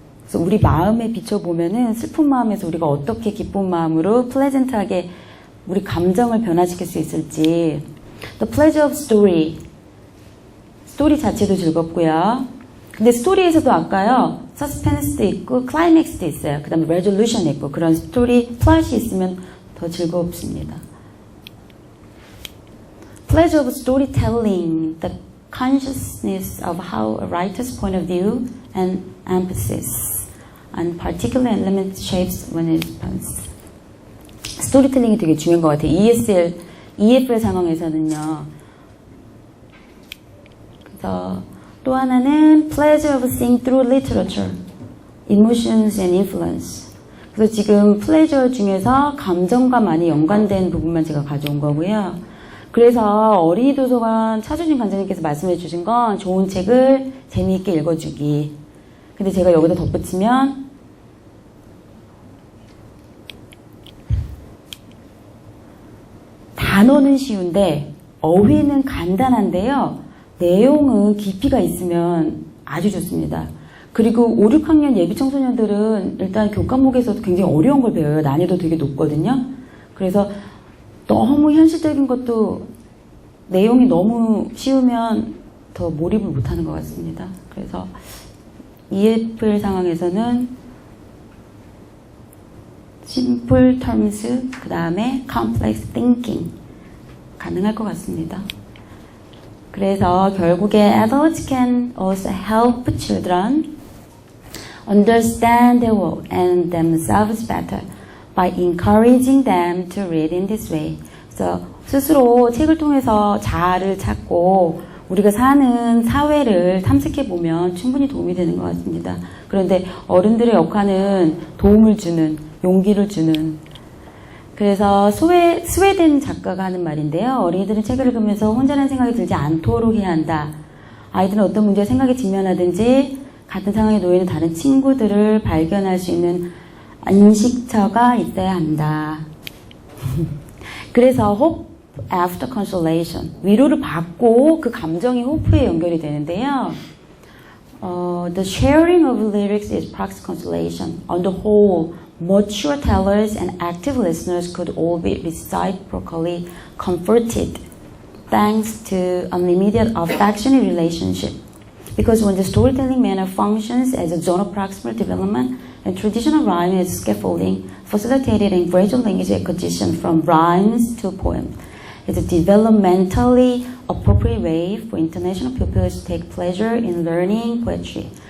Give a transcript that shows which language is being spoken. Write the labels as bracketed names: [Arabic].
[Korean] 그래서 우리 마음에 비춰보면은 슬픈 마음에서 우리가 어떻게 기쁜 마음으로 플레전트하게 우리 감정을 변화시킬 수 있을지. [English] The pleasure of story. [Korean] 스토리 자체도 즐겁고요. 근데 스토리에서도 아까요. 서스펜스도 있고 클라이맥스도 있어요. 그 다음에 레졸루션이 있고 그런 스토리 플롯이 있으면 더 즐겁습니다. [English] Pleasure of storytelling. The consciousness of how a writer's point of view and emphasis on particular element shapes when it happens. [Korean] 스토리텔링이 되게 중요한 것 같아요. EFL 상황에서는요. 그래서 또 하나는 [English] pleasure of seeing through literature, emotions and influence. [Korean] 그래서 지금 pleasure 중에서 감정과 많이 연관된 부분만 제가 가져온 거고요. 그래서 어린이 도서관 차주진 관장님께서 말씀해 주신 건 좋은 책을 재미있게 읽어주기. 근데 제가 여기다 덧붙이면 단어는 쉬운데 어휘는 간단한데요. 내용은 깊이가 있으면 아주 좋습니다. 그리고 5, 6학년 예비 청소년들은 일단 교과목에서도 굉장히 어려운 걸 배워요. 난이도 되게 높거든요. 그래서 너무 현실적인 것도 내용이 너무 쉬우면 더 몰입을 못하는 것 같습니다. 그래서 EFL 상황에서는 [English] simple terms, [Korean] 그 다음에 [English] complex thinking [Korean] 가능할 것 같습니다. 그래서 결국에 [English] adults can also help children understand their world and themselves better by encouraging them to read in this way. [Korean] 그래서 스스로 책을 통해서 자아를 찾고 우리가 사는 사회를 탐색해 보면 충분히 도움이 되는 것 같습니다. 그런데 어른들의 역할은 도움을 주는, 용기를 주는. 그래서 스웨덴 작가가 하는 말인데요. 어린이들은 책을 읽으면서 혼자라는 생각이 들지 않도록 해야 한다. 아이들은 어떤 문제와 생각에 직면하든지 같은 상황에 놓여 있는 다른 친구들을 발견할 수 있는 인식처가 있어야 한다. 그래서 [English] hope after consolation, [Korean] 위로를 받고 그 감정이 hope에 연결이 되는데요. [English] The sharing of lyrics is practice consolation. On the whole, mature tellers and active listeners could all be reciprocally comforted thanks to unlimited affectionate relationship. Because when the storytelling manner functions as a zone of proximal development and traditional rhyme as scaffolding, facilitated and gradual language acquisition from rhymes to poems, it's a developmentally appropriate way for international pupils to take pleasure in learning poetry.